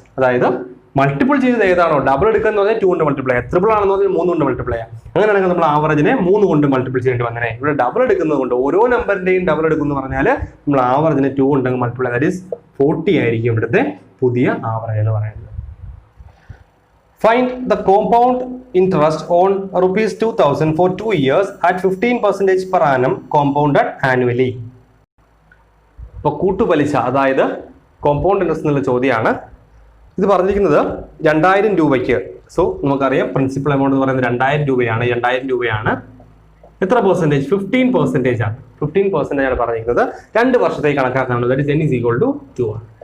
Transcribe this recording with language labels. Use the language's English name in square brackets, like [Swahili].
[Malayalam] അതായത് മൾട്ടിപ്പിൾ ചെയ്തത് ഏതാണോ, ഡബിൾ എടുക്കുന്ന പറഞ്ഞാൽ 2 കൊണ്ട് മൾട്ടിപ്ലൈ ചെയ്യാം, ട്രിപ്പിൾ ആണെന്ന് പറഞ്ഞാൽ 3 കൊണ്ട് മൾട്ടിപ്ലൈ ചെയ്യാം. അങ്ങനെയാണെങ്കിൽ നമ്മൾ ആവറേജിനെ 3 കൊണ്ട് മൾട്ടിപ്പിൾ ചെയ്യേണ്ടി വന്നേ. ഇവിടെ ഡബിൾ എടുക്കുന്നത് കൊണ്ട് ഓരോ നമ്പറിന്റെയും ഡബിൾ എടുക്കുന്നു പറഞ്ഞാൽ നമ്മൾ ആവറേജിനെ 2 കൊണ്ട് മൾട്ടിപ്ലൈ, [English] that is [Malayalam] 40 ആയിരിക്കും ഇവിടുത്തെ പുതിയ ആവറേജ് എന്ന് പറയുന്നത്. [English] Find the compound interest on rupees 2000 for 2 years at 15% per annum compounded annually. [Malayalam] ഇപ്പോൾ കൂട്ടുപലിശ, അതായത് കോമ്പൗണ്ട് ഇൻട്രസ്റ്റ് എന്നുള്ള ചോദ്യമാണ്. ഇത് പറഞ്ഞിരിക്കുന്നത് 2000 രൂപയ്ക്ക്. സോ നമുക്കറിയാം പ്രിൻസിപ്പൽ എമൗണ്ട് എന്ന് പറയുന്നത് 2000 രൂപയാണ്. 2000 രൂപയാണ്. എത്ര പെർസെൻറ്റേജ്? 15% ആണ്. 15% ആണ് പറഞ്ഞിരിക്കുന്നത്. 2 വർഷത്തേക്ക് കണക്കാക്കാനുള്ളത്. [English] that is [Malayalam] n = 2 ആണ്.